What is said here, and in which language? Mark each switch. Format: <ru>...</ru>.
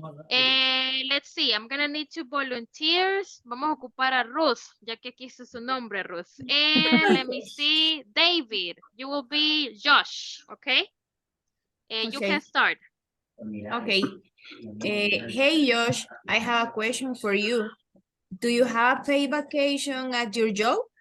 <en>Let's see, I'm gonna need two volunteers.</en> <es>Vamos a ocupar a Ruth, ya que aquí está su nombre, Ruth.</es> <en>And let me see, David, you will be Josh, okay? You can start. Okay. Hey, Josh, I have a question for you. Do you have paid vacation at your job?</en>